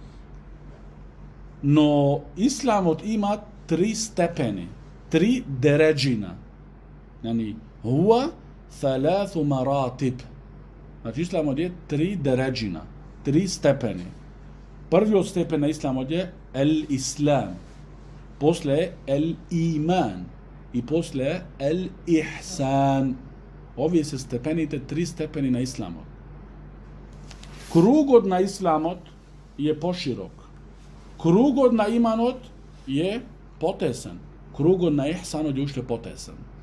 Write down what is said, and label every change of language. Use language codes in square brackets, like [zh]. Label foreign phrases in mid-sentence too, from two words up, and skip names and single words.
[mk] Но Исламот има 3 степени, 3 дереджина. [ar] Yani, هو 3 مراتب. [mk] Значи Исламот е 3 дереджина, 3 степени. Првиот степен на Исламот е ел-Ислам, после е ел-Иман и после е ел-Ихсан. Овие се степените, 3 степени на Исламот. Кругот на Исламот е поширок. Кругот на иманот е потесен. Кругот на Ихсанот е уште потесен.